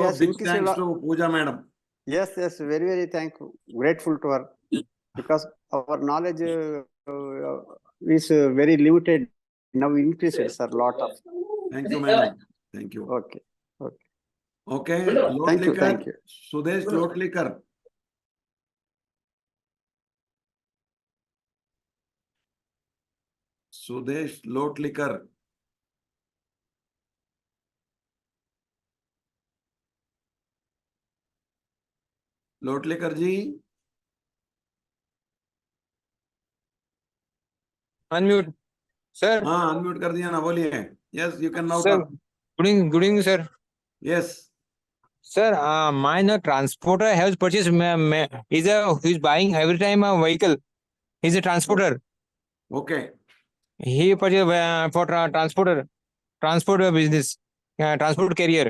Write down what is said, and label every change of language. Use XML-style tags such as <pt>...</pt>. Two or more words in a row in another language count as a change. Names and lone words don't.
<en>big thanks to Pooja madam. Yes, very, very thankful. Grateful to her. Because our knowledge is very limited Now increase it, sir, lot of. Thank you, madam. Thank you. Okay. Okay. Okay, Thank you. Thank you. Sudesh Lotlikar. Sudesh Lotlikar. Lotlikar ji. Unmute. Sir.</en> <hi>हाँ, unmute कर दिया ना, बोलिए.</hi> <en>Yes, you can now Sir. talk. Good evening, sir. Yes. Sir, mine transporter has purchased. He's buying every time a vehicle. He's a transporter. Okay. He purchased for transport business, transport carrier.</en>